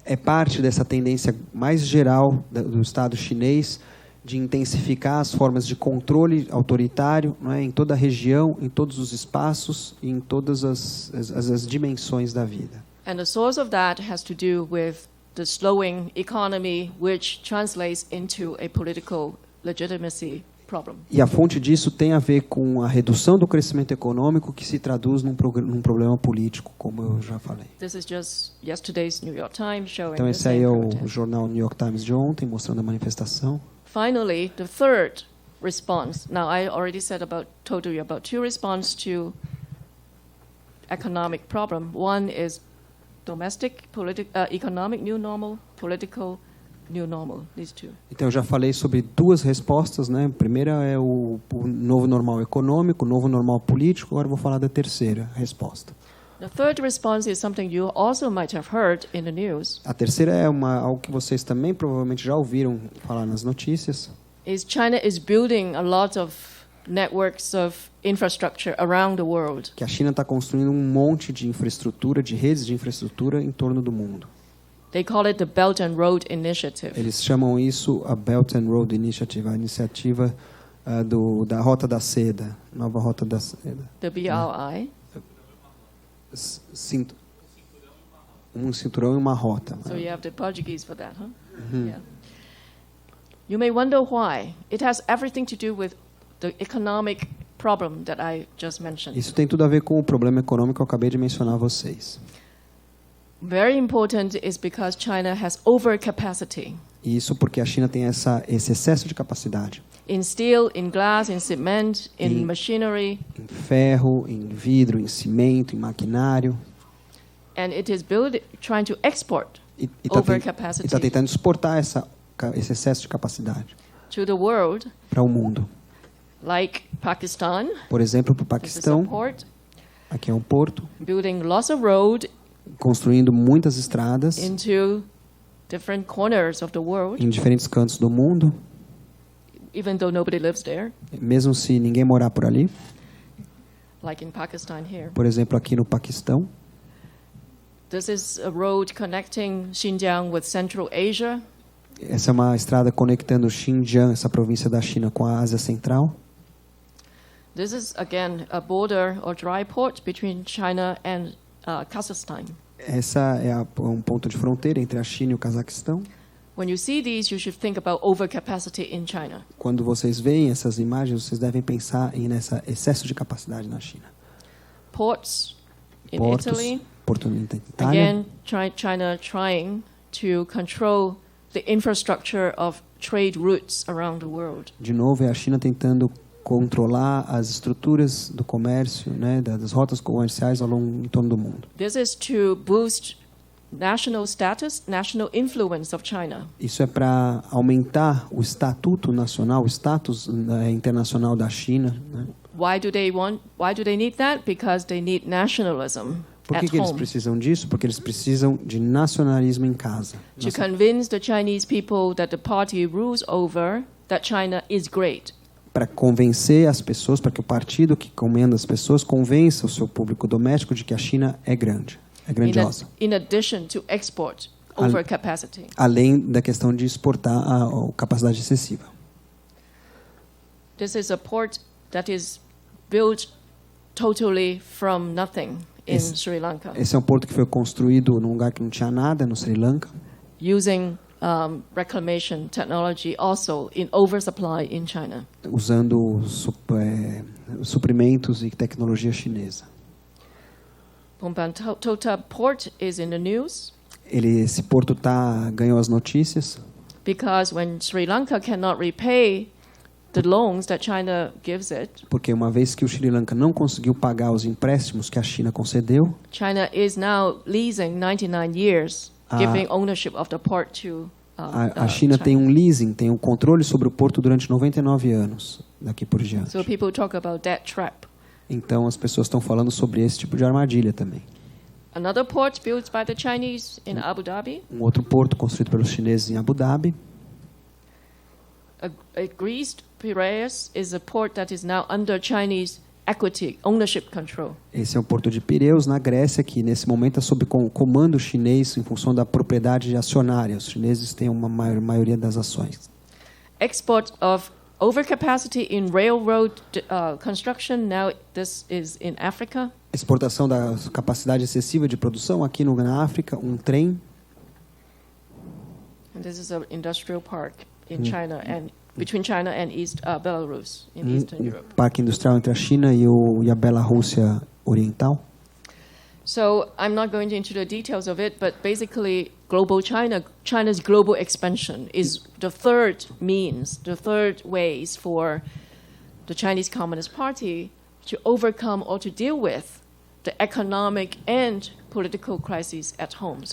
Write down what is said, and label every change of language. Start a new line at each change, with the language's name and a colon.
Portuguese: É parte dessa tendência mais geral do Estado chinês de intensificar as formas de controle autoritário, não é, em toda a região, em todos os espaços e em todas as dimensões da vida.
English: And the source of that has to do with the slowing economy, which translates into a political legitimacy problem.
Portuguese: E a fonte disso tem a ver com a redução do crescimento econômico que se traduz num problema político, como eu já falei.
English: This is just yesterday's New York Times showing
Portuguese: Então
English: the
Portuguese: esse aí
English: same
Portuguese: é o
English: protest.
Portuguese: jornal New York Times de ontem, mostrando a manifestação.
English: Finally, the third response. Now, I already told you about two responses to economic problem. One is domestic, economic new normal, political new normal. These two.
Portuguese: Então eu já falei sobre duas respostas, né? A primeira é o novo normal econômico, o novo normal político. Agora eu vou falar da terceira resposta.
English: The third response is something you also might have heard in the news.
Portuguese: A terceira é algo que vocês também provavelmente já ouviram falar nas notícias.
English: Is China is building a lot of networks of infrastructure around the world.
Portuguese: Que a China está construindo um monte de infraestrutura, de redes de infraestrutura em torno do mundo.
English: They call it the Belt and Road Initiative.
Portuguese: Eles chamam isso a Belt and Road Initiative, a iniciativa da Rota da Seda, nova Rota da Seda.
English: The BRI.
Portuguese: Um cinturão e uma rota.
English: So you have the Portuguese for that, huh? Yeah. You may wonder why. It has everything to do with the economic problem that I just mentioned.
Portuguese: Isso tem tudo a ver com o problema econômico que eu acabei de mencionar a vocês.
English: Very important is because China has overcapacity.
Portuguese: E isso porque a China tem esse excesso de capacidade.
English: In steel, in glass, in cement, in machinery.
Portuguese: Em ferro, em vidro, em cimento, em maquinário.
English: And it is trying to export
Portuguese: E
English: overcapacity
Portuguese: está tentando exportar esse excesso de capacidade
English: to the world,
Portuguese: para o mundo.
English: like Pakistan.
Portuguese: Por exemplo, para o
English: This is a
Portuguese: Paquistão,
English: port,
Portuguese: aqui é um porto,
English: building lots of road
Portuguese: construindo muitas estradas
English: into different corners of the world,
Portuguese: em diferentes cantos do mundo,
English: even though nobody lives there,
Portuguese: mesmo se ninguém morar por ali.
English: like in Pakistan here.
Portuguese: Por exemplo, aqui no Paquistão.
English: This is a road connecting Xinjiang with Central Asia.
Portuguese: Essa é uma estrada conectando Xinjiang, essa província da China, com a Ásia Central.
English: This is, again, a border or dry port between China and Kazakhstan.
Portuguese: Essa é um ponto de fronteira entre a China e o Cazaquistão.
English: When you see these, you should think about overcapacity in China.
Portuguese: Quando vocês veem essas imagens, vocês devem pensar nesse excesso de capacidade na China.
English: Ports in
Portuguese: Portos,
English: Italy,
Portuguese: oportunidade. Itália.
English: Again, China trying to control the infrastructure of trade routes around the world.
Portuguese: De novo, é a China tentando controlar as estruturas do comércio, né, das rotas comerciais em torno do mundo.
English: This is to boost national status, national influence of China.
Portuguese: Isso é para aumentar o estatuto nacional, o status internacional da China, né?
English: Why do they need that? Because they need nationalism.
Portuguese: Por que eles precisam disso? Porque eles precisam de nacionalismo em casa.
English: To convince the Chinese people that the party rules over, that China is great.
Portuguese: Para convencer as pessoas, para que o partido que comanda as pessoas convença o seu público doméstico de que a China é grande, é grandiosa.
English: In addition to export overcapacity.
Portuguese: Além da questão de exportar a capacidade excessiva.
English: This is a port that is built totally from nothing in Sri Lanka.
Portuguese: Esse é um porto que foi construído num lugar que não tinha nada, no Sri Lanka.
English: Using reclamation technology also in oversupply in China.
Portuguese: Usando suprimentos e tecnologia chinesa.
English: Tota Port is in the news.
Portuguese: Esse porto ganhou as notícias.
English: Because when Sri Lanka cannot repay the loans that China gives it.
Portuguese: Porque uma vez que o Sri Lanka não conseguiu pagar os empréstimos que a China concedeu.
English: China is now leasing 99 years. Giving ownership of the port to
Portuguese: a China tem leasing, tem controle sobre o porto durante 99 anos daqui por diante.
English: So people talk about that trap.
Portuguese: Então as pessoas estão falando sobre esse tipo de armadilha também.
English: Another port built by the Chinese in Abu Dhabi.
Portuguese: Outro porto construído pelos chineses em Abu Dhabi.
English: Greece Piraeus is a port that is now under Chinese equity ownership control.
Portuguese: Esse é o porto de Pireus na Grécia, que nesse momento é sob comando chinês em função da propriedade acionária. Os chineses têm uma maioria das ações.
English: Export of overcapacity in railroad construction, now this is in Africa.
Portuguese: Exportação da capacidade excessiva de produção aqui na África, trem.
English: And this is an industrial park in China and between China and Belarus in Eastern Europe.
Portuguese: Parque industrial entre a China e a Bielorrússia oriental.
English: So I'm not going into the details of it, but basically China's global expansion is the third ways for the Chinese Communist Party to overcome or to deal with the economic and political crises at home.